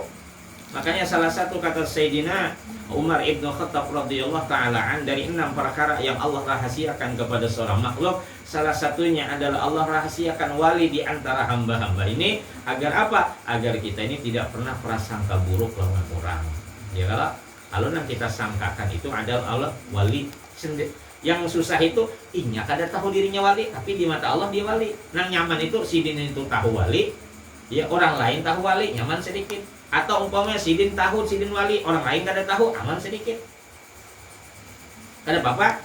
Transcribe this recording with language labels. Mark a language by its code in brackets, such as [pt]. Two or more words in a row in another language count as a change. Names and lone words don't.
[id] Makanya salah satu kata Sayyidina Umar ibn Khattab [ar] رضي الله تعالى [id] dari 6 perkara yang Allah rahasiakan kepada seorang makhluk, salah satunya adalah Allah rahasiakan wali di antara hamba-hamba ini agar apa? Agar kita ini tidak pernah prasangka buruk lawan orang. Ya kalau yang kita sangkakan itu adalah Allah wali sendiri. [bjn] Yang susah itu inya kada tahu dirinya wali, tapi di mata Allah dia wali. Nang nyaman itu sidin itu tahu wali, ya orang lain tahu wali, nyaman sedikit. Atau umpamanya sidin tahu sidin wali, orang lain kada tahu, aman sedikit. Kada apa-apa.